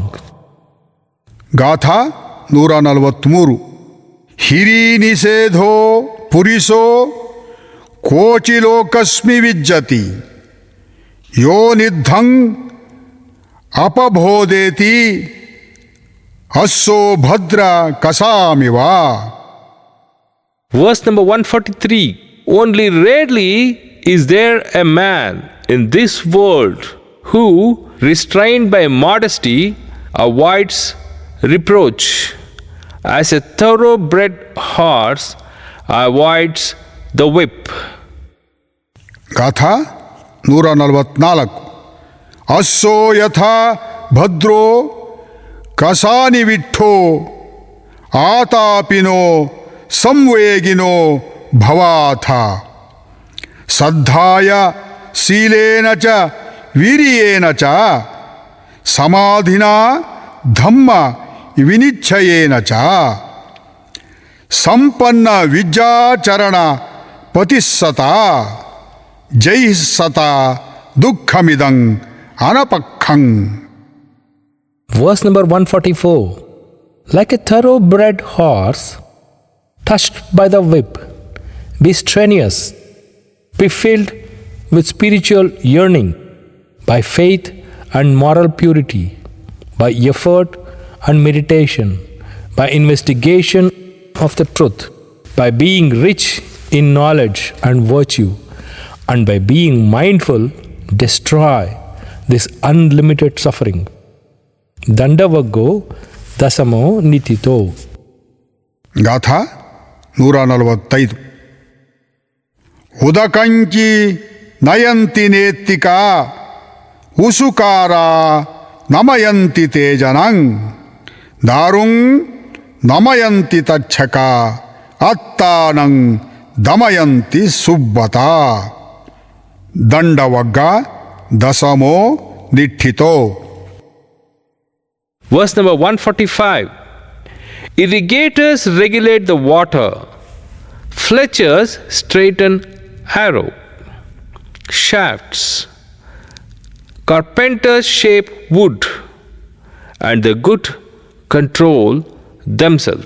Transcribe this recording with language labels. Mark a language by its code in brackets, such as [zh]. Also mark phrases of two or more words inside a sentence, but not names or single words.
[kn] ಗಾಥಾ 143. [pi] ಹಿರಿ ನಿಷೇಧೋ ಪುರಿಸೋ ಕೋಚಿಲೋಕಸ್ಮಿ ವಿಜ್ಜತಿ ಯೋ ನಿದ್ಧಂ ಅಪಬೋದೇತಿ ಅಸ್ಸೋ ಭದ್ರ ಕಸಾಮಿವ. [en] Verse number 143. Only rarely is there a man in this world who, restrained by modesty, avoids reproach, as a thoroughbred horse avoids the whip. [kn] ಗಾಥಾ 144. [pi] ಅಸ್ಸೋ ಯಥಾ ಭದ್ರೋ ಕಸಾನಿ ವಿಠ್ಠೋ ಆತಾಪಿನೋ ಸಂವೇಗಿನೋ ಭವಾಥ ಸದ್ಧಾಯ ಶೀಲೇನ ಚ ವೀರ್ಯೇನ ಚ ಸಮಾಧಿನಾ ಧಮ್ಮ ವಿನಿಚ್ಛಯೇನ ಚ ಸಂಪನ್ನ ವಿದ್ಯಾಚರಣ ಪತಿಸ್ಸತ ಜೈ ಸತಾ ದುಃಖಮಿದಂ ಅನಪಕ್ಕಂ. [en] Verse number 144. Like a thoroughbred horse, touched by the whip, be strenuous, be filled with spiritual yearning, by faith and moral purity, by effort and meditation, by investigation of the truth, by being rich in knowledge and virtue, and by being mindful, destroy this unlimited suffering. [pi] Dandavaggo dasamo nitito. [kn] ಗಾಥಾ 145. [pi] ಉದಕಂಚಿ ನಯಂತಿ ನೇತ್ತಿಕಾ ಉಸುಕಾರ ನಮಯಂತಿ ತೇಜನಂ ದಾರುಂ ನಮಯಂತಿ ತಚ್ಛಕ ಅತ್ತಾನಂ ದಮಯಂತಿ ಸುಬ್ಬತಾ. ದಂಡವಗ್ಗ ದಸಮೋ ನಿಠಿತೋ. [en] Verse number 145. Irrigators regulate the water, fletchers straighten arrow shafts, carpenters shape wood, and the good control themselves.